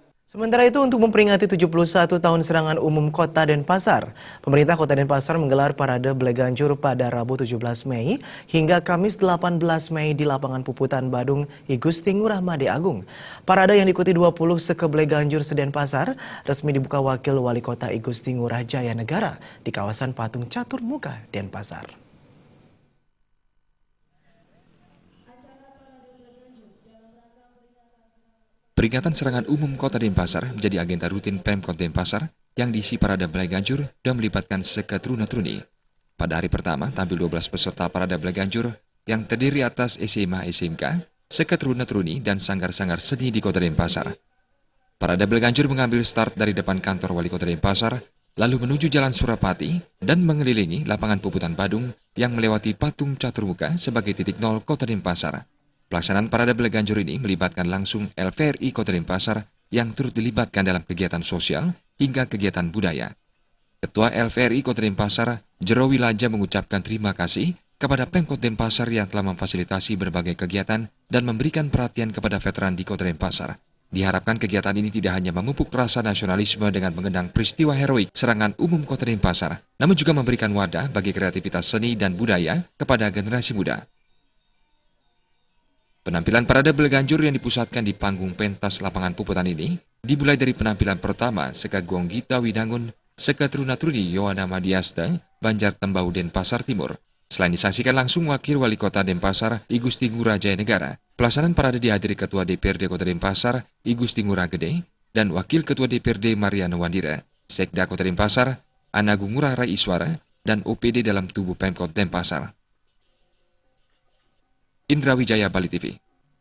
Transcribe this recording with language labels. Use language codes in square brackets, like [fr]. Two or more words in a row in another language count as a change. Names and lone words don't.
[id] Sementara itu, untuk memperingati 71 tahun serangan umum Kota Denpasar, pemerintah Kota Denpasar menggelar parade Bleganjur pada Rabu 17 Mei hingga Kamis 18 Mei di lapangan Puputan Badung I Gusti Ngurah Made Agung. Parade yang diikuti 20 seke Bleganjur se-Denpasar resmi dibuka Wakil Wali Kota I Gusti Ngurah Jaya Negara di kawasan Patung Catur Muka, Denpasar. Peringatan serangan umum Kota Denpasar menjadi agenda rutin Pemkot Denpasar yang diisi parade Bleganjur dan melibatkan [ban] seke truna-truni. [id] Pada hari pertama tampil 12 peserta parade Bleganjur yang terdiri atas SMA SMK, [ban] seke truna-truni [id] dan sanggar-sanggar seni di Kota Denpasar. Parade Bleganjur mengambil start dari depan kantor Wali Kota Denpasar, lalu menuju Jalan Surapati dan mengelilingi lapangan Puputan Badung yang melewati Patung Catur Muka sebagai titik nol Kota Denpasar. Pelaksanaan parade Bleganjur ini melibatkan langsung LVRI Kota Denpasar yang turut dilibatkan dalam kegiatan sosial hingga kegiatan budaya. Ketua LVRI Kota Denpasar, Jero Wilaja mengucapkan terima kasih kepada Pemkot Denpasar yang telah memfasilitasi berbagai kegiatan dan memberikan perhatian kepada veteran di Kota Denpasar. Diharapkan kegiatan ini tidak hanya memupuk rasa nasionalisme dengan mengenang peristiwa heroik serangan umum Kota Denpasar, namun juga memberikan wadah bagi kreativitas seni dan budaya kepada generasi muda. Penampilan parade Bleganjur yang dipusatkan di panggung pentas lapangan Puputan ini dimulai dari penampilan pertama seka Gonggita Widangun, [ban] seka truna-truni [id] Yohana Madiasta, Banjar Tembau Denpasar Timur. Selain disaksikan langsung Wakil Wali Kota Denpasar, I Gusti Ngurah Jaya Negara, pelaksanaan parade dihadiri Ketua DPRD Kota Denpasar, I Gusti Ngurah Gede, dan Wakil Ketua DPRD Mariano Wandira, Sekda Kota Denpasar, Anagung Ngurah Rai Iswara, dan OPD dalam tubuh Pemkot Denpasar. Indra Wijaya, Bali TV.